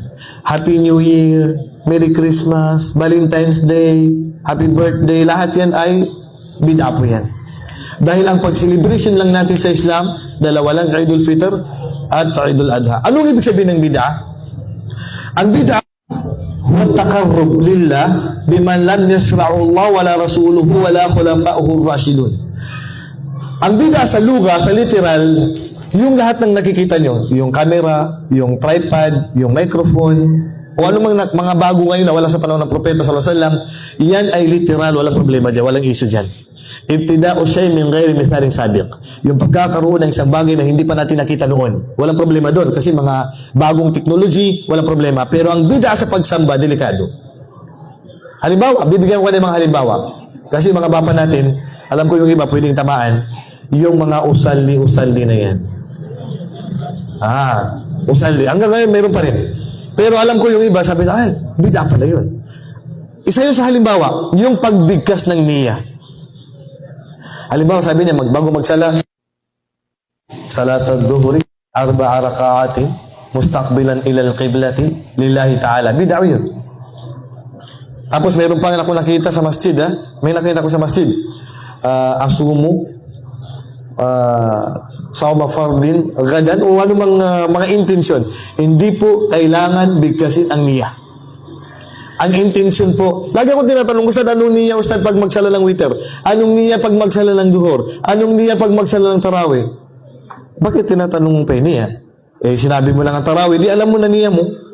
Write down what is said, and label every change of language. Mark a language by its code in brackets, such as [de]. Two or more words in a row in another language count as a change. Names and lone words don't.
[tl] Happy New Year, Merry Christmas, Valentine's Day, Happy Birthday, lahat yan ay bid'ah po yan. Dahil ang pag-celebration lang natin sa Islam, dalawa lang, Eidul Fitr at Eidul Adha. Anong ibig sabihin ng bid'ah? [ar] Ang bid'ah, هو تقرب لله بما لم يشرعه الله ولا رسوله ولا خلفاؤه الراشدون. [tl] Ang bid'ah sa luga, sa literal, yung lahat ng nakikita nyo, yung camera, yung tripod, yung microphone, o anumang mga bago ngayon na wala sa panahon ng Propeta [ar] صلى الله عليه وسلم, [tl] yan ay literal, walang problema dyan, walang issue dyan. [ar] ابتداء شيء من غير مثال سابق. [tl] Yung pagkakaroon ng isang bagay na hindi pa natin nakita noon, walang problema doon kasi mga bagong technology, walang problema. Pero ang bid'ah sa pagsamba, delikado. Halimbawa, bibigyan ko ng mga halimbawa. Kasi mga bapa natin, alam ko yung iba pwedeng tamaan, yung mga usalli na yan. Usalli. Hanggang ngayon, meron pa rin. Pero alam ko yung iba, sabi na, ay, bid'ah pala yun. Isa yun sa halimbawa, yung pagbigkas ng niya. Halimbawa, sabi niya, bago magsala, [ar] صلاة الظهر 4 ركعات مستقبلا إلى القبلة لله تعالى. [tl] Bid'ah yun. Tapos meron pa ako nakita sa masjid, may nakita ko sa masjid. [ar] أصوم صوم فرض غدا, [tl] o anumang mga intensyon. Hindi po kailangan bigkasin ang niya. Ang intensyon po, lagi akong tinatanong, Ustad, anong niya, Ustad, pag magsala ng witr? Anong niya pag magsala ng duhur? Anong niya pag magsala ng tarawih? Bakit tinatanong mo pa niya? Sinabi mo lang ang tarawih, di alam mo na niya mo.